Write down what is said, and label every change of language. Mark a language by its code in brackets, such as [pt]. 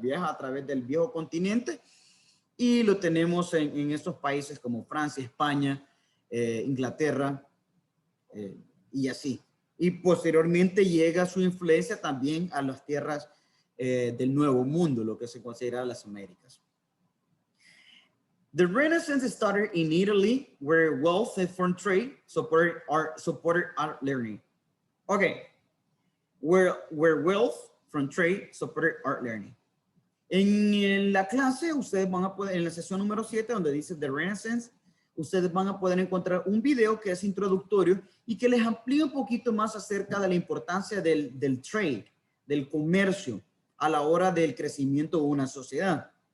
[es] Viaja a través del viejo continente y lo tenemos en estos países como Francia, España, Inglaterra y así. Y posteriormente llega su influencia también a las tierras del Nuevo Mundo, lo que se considera las Américas. [en] The Renaissance started in Italy, where wealth and foreign trade supported art learning. Okay, where wealth from trade supported art learning. [es] En la clase, ustedes van a poder, en la sesión número 7, donde dice The Renaissance, ustedes van a poder encontrar un video que es introductorio y que les amplía un poquito más acerca de la importancia del trade, del comercio, a la hora del crecimiento de una sociedad.